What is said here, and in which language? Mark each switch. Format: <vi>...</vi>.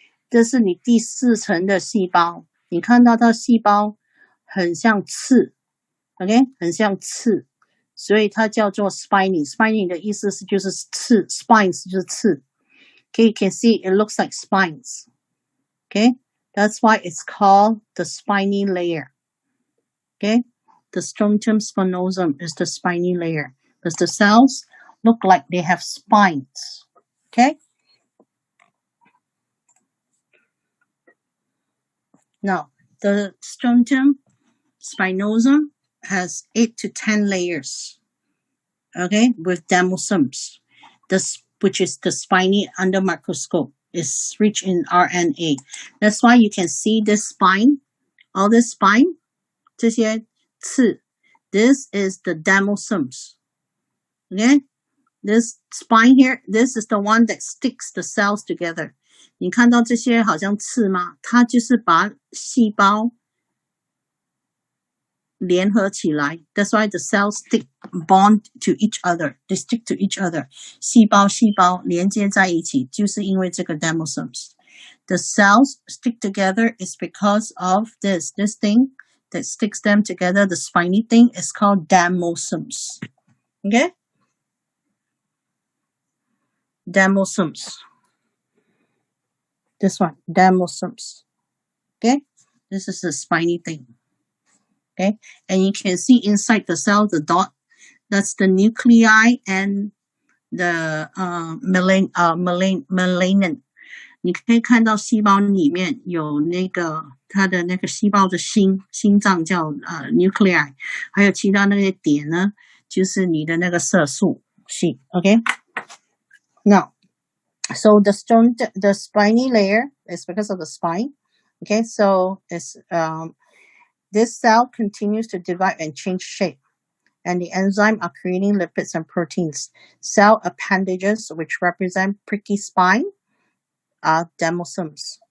<zh>这是你第4层的细胞，你看到它细胞很像刺 ，OK， 很像刺，所以它叫做 spiny。spiny 的意思是就是刺 ，spines 就是刺。</zh> <en>Okay, you can see it looks like spines. Okay, that's why it's called the spiny layer. Okay, the strontium spinosum is the spiny layer because the cells look like they have spines. Okay. Now, the strontium spinosum has 8 to 10 layers, okay, with demosomes, which is the spiny under microscope, is rich in RNA. That's why you can see this spine, all this spine,</en> <zh>这些刺,</zh> <en>this is the demosomes, okay? This spine here, this is the one that sticks the cells together.</en> <zh>你看到这些好像刺吗？它就是把细胞联合起来。</zh> <en>That's why the cells bond to each other. They stick to each other.</en> <zh>细胞连接在一起，就是因为这个 demosomes.</zh> <en>The cells stick together is because of this thing that sticks them together. The spiny thing is called demosomes. Okay? Demosomes. This one, demosomes. Okay? This is the spiny thing. Okay? And you can see inside the cell, the dot, that's the nuclei and the melanin.</en> <zh>你可以看到细胞里面有那个它的那个细胞的心脏叫nuclei， 还有其他那些点呢，就是你的那个色素系。</zh> <en>Okay? Now, so the spiny layer is because of the spine. Okay, so it's this cell continues to divide and change shape, and the enzyme are creating lipids and proteins. Cell appendages, which represent pricky spine, are demosomes.</en>